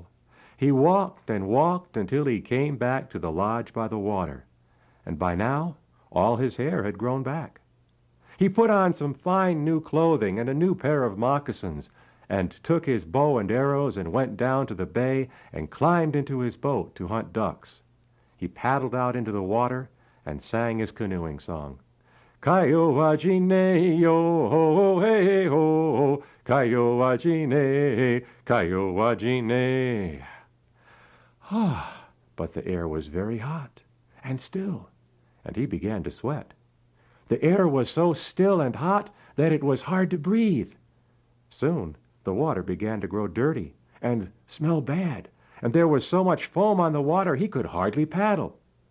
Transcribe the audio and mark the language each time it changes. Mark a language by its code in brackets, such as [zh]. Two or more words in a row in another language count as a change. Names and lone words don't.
[en] He walked and walked until he came back to the lodge by the water, and by now all his hair had grown back. He put on some fine new clothing and a new pair of moccasins, and took his bow and arrows and went down to the bay and climbed into his boat to hunt ducks. He paddled out into the water and sang his canoeing song. "Kaiowajine, yo ho, hey ho, Kaiowajine, Kaiowajine." But the air was very hot and still, and he began to sweat. The air was so still and hot that it was hard to breathe. Soon the water began to grow dirty and smell bad, and there was so much foam on the water he could hardly paddle.